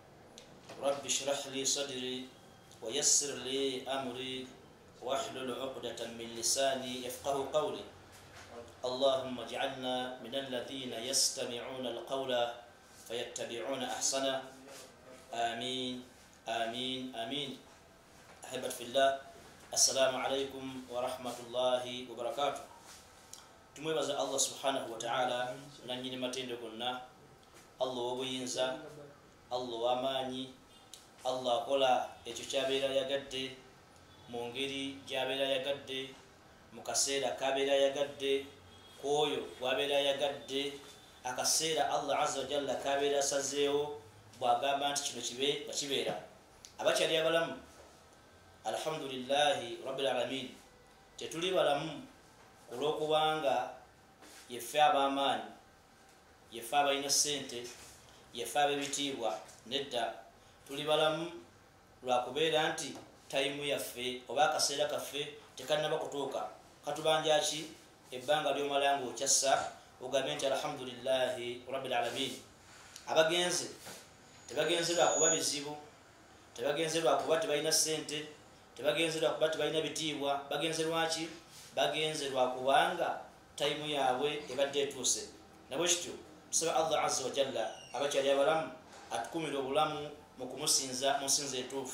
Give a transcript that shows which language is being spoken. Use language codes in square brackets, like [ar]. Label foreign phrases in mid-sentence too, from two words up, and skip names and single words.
[ar] رب اشرح لي صدري ويسر لي أمري واحلل عقدة من لساني يفقه قولي. اللهم اجعلنا من الذين يستمعون القول فيتبعون أحسنه. آمين آمين آمين. أحبة في الله، السلام عليكم ورحمة الله وبركاته. [lg] tumwebaza Allah [ar] سبحانه وتعالى [lg] nanyini matendo gonna, Allah wobuyinza, Allah wamaanyi, Allah akola ekyo kyabeera yagadde mu ngeri gyabeera yagadde, mu kaseera kabeera yagadde, kwoyo gwabeera yagadde, akaseera Allah [ar] عز وجل [lg] kabeera asazeewo bwagamba nti kino kibe nga kibeera. Abakyali abalamu, [ar] الحمد لله رب العالمين, [lg] tetuli balamu olwokubanga yeffe ab'amaanyi, yeffe abalina ssente, yeffe ab'ebitiibwa. Nedda, tuli balamu lwakubeera nti tayimu yaffe oba akaseera kaffe tekannaba kutuuka. Katubanja ki ebbanga ly'omala ng'okyassa ogambe nti [ar] الحمد لله رب العالمين. [lg] Abagenze tebagenze lwakuba bizibu, tebagenze lwakuba tebalina ssente, tebagenze lwakuba tebalina bitiibwa. Bagenze lwaki? Bagenze lwakubanga tayimu yaabwe ebadde etuuse. Nabwe kityo tusaba Allah [ar] عز وجل [lg] abakyali abalamu atukumira obulamu mu kumusinza mu nsinza entuufu.